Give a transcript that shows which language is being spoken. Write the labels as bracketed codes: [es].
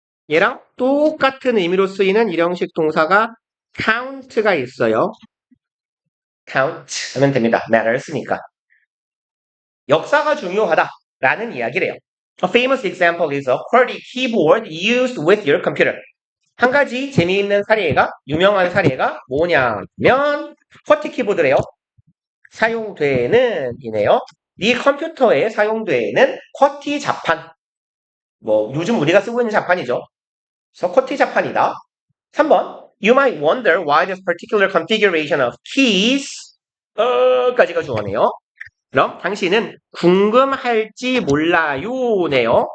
[ko] 얘랑 똑같은 의미로 쓰이는 일형식 동사가 count가 있어요. count 하면 됩니다. matters니까. 역사가 중요하다라는 이야기래요. [en] A famous example is a QWERTY keyboard used with your computer. [ko] 한 가지 재미있는 사례가, 유명한 사례가 뭐냐면 QWERTY 키보드래요. 사용되는 이네요. 네 컴퓨터에 사용되는 QWERTY 자판. 뭐 요즘 우리가 쓰고 있는 자판이죠. 그래서 QWERTY 자판이다. 3번 [en] You might wonder why this particular configuration of keys [ko] 까지가 주어네요. 그럼 당신은 궁금할지 몰라요네요.